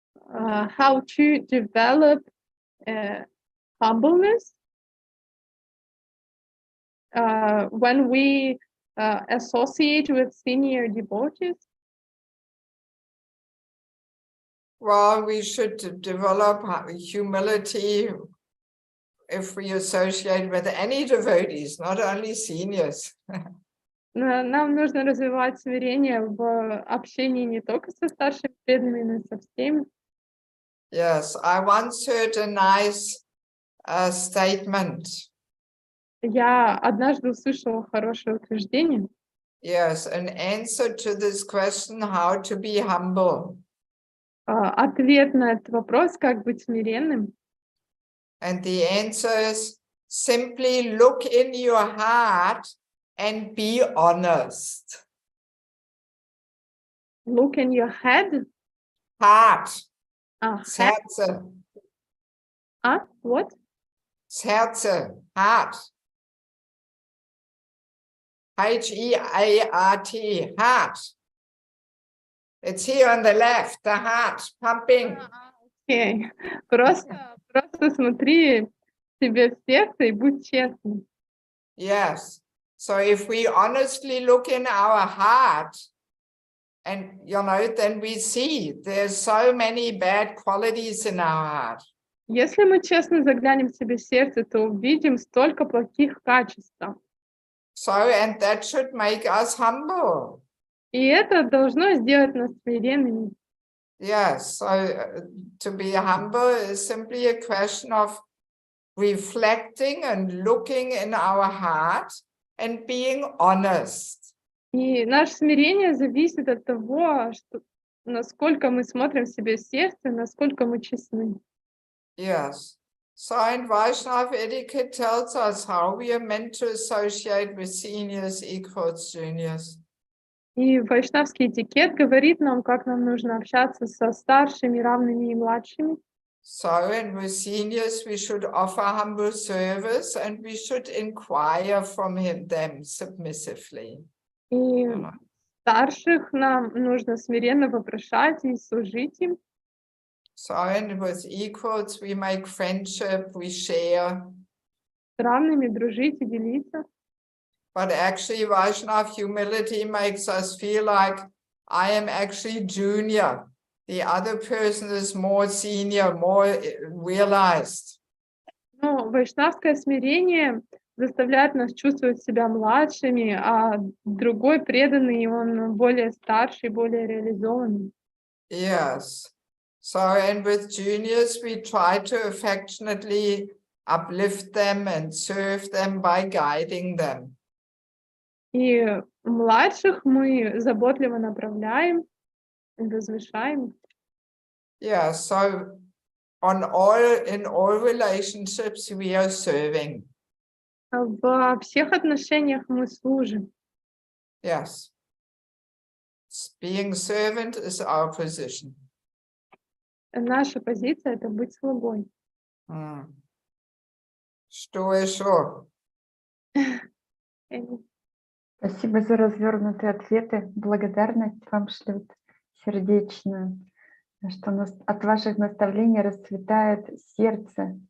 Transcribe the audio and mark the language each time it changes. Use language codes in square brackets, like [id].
[en] How to develop humbleness when we associate with senior devotees? Well, we should develop humility if we associate with any devotees, not only seniors. [ru] Нам нужно развивать смирение в общении не только со старшими преданными, но и со всеми. [en] Yes, I once heard a nice statement. [ru] Я однажды услышала хорошее утверждение. [en] Yes, an answer to this question, how to be humble. [ru] Ответ на этот вопрос, как быть смиренным. [en] And the answer is simply look in your heart and be honest. Look in your head. Heart. Head. [ru] Сердце. [en] What? [ru] Сердце. [en] Heart. H-E-A-R-T. Heart. It's here on the left, the heart pumping. Okay. [ru] Просто смотри себе в сердце и будь честным. [en] Yes. So if we honestly look in our heart, and you know, then we see there's so many bad qualities in our heart. [ru] Если мы честно заглянем себе в сердце, то увидим столько плохих качеств. [en] So, and that should make us humble. [ru] И это должно сделать нас смиренными. [en] Yes, so to be humble is simply a question of reflecting and looking in our heart and being honest. [ru] И наше смирение зависит от того, насколько мы смотрим себе в сердце, насколько мы честны. [en] Yes. So in Vaishnava etiquette tells us how we are meant to associate with seniors, equals, juniors. [ru] И вайшнавский этикет говорит нам, как нам нужно общаться со старшими, равными и младшими. [en] So, and with seniors, we should offer humble service and we should inquire from them submissively. [ru] И старших нам нужно смиренно вопрошать и служить им. [en] So, and with equals, we make friendship, we share. [ru] С равными дружить и делиться. [en] But actually, Vaishnava humility makes us feel like I am actually junior. The other person is more senior, more realized. [ru] Но вайшнавское смирение заставляет нас чувствовать себя младшими, а другой преданный, он более старший, более реализованный. [en] Yes. So, and with juniors, we try to affectionately uplift them and serve them by guiding them. [ru] И младших мы заботливо направляем, возвышаем. [en] Yeah, so in all relationships we are serving. [ru] Во всех отношениях мы служим. [en] Yes. Being servant is our position. [ru] Наша позиция — это быть слугой. Что еще? Спасибо за развернутые ответы. Благодарность вам шлют сердечную. Что от ваших наставлений расцветает сердце.